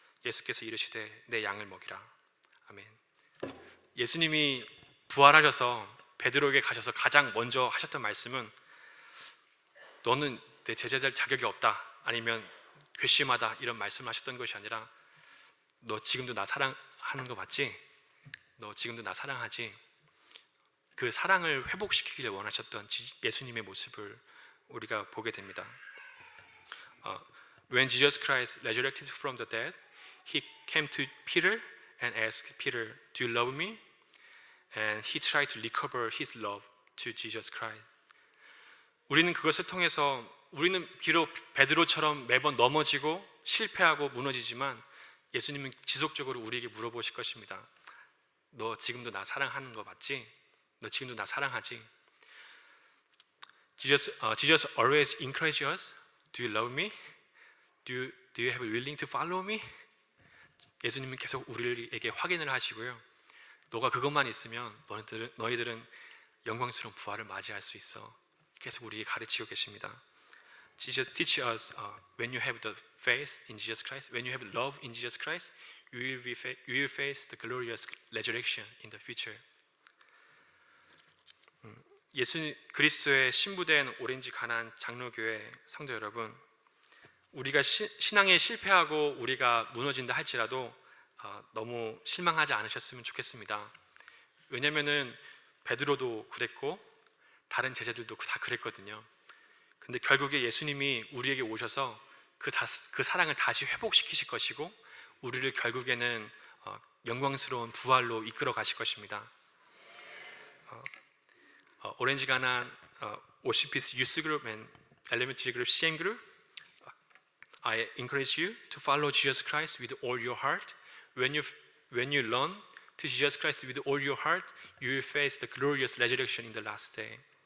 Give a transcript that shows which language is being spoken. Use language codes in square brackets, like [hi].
[ko] 예수께서 이르시되 내 양을 먹이라. 아멘. 예수님이 부활하셔서 베드로에게 가셔서 가장 먼저 하셨던 말씀은 너는 내 제자될 자격이 없다 아니면 괘씸하다 이런 말씀을 하셨던 것이 아니라 너 지금도 나 사랑하는 거 맞지? 너 지금도 나 사랑하지? 그 사랑을 회복시키기를 원하셨던 예수님의 모습을 우리가 보게 됩니다. [en] When Jesus Christ resurrected from the dead, he came to Peter and asked Peter, "Do you love me?" And he tried to recover his love to Jesus Christ. [ko] 우리는 그것을 통해서 우리는 비록 베드로처럼 매번 넘어지고 실패하고 무너지지만 예수님은 지속적으로 우리에게 물어보실 것입니다. 너 지금도 나 사랑하는 거 맞지? 너 지금도 나 사랑하지? [en] Jesus always encourages us. Do you love me? Do you have willing to follow me? [ko] 예수님은 계속 우리에게 확인을 하시고요. 너가 그것만 있으면 너희들은 영광스러운 부활을 맞이할 수 있어. 계속 우리에게 가르치고 계십니다. [en] Jesus teach us when you have the faith in Jesus Christ, when you have love in Jesus Christ, you will face the glorious resurrection in the future. [ko] 예수 그리스도의 신부된 오렌지 가나안 장로교회 성도 여러분, 우리가 신앙에 실패하고 우리가 무너진다 할지라도 너무 실망하지 않으셨으면 좋겠습니다. 왜냐면은 베드로도 그랬고 다른 제자들도 다 그랬거든요. 근데 결국에 예수님이 우리에게 오셔서 그 사랑을 다시 회복시키실 것이고 우리를 결국에는 영광스러운 부활로 이끌어 가실 것입니다. [en] 오렌지 가나안 오시피스 유스 그룹 and 엘레멘터리 그룹 CM 그룹, I encourage you to follow Jesus Christ with all your heart. When you learn to Jesus Christ with all your heart, you will face the glorious resurrection in the last day.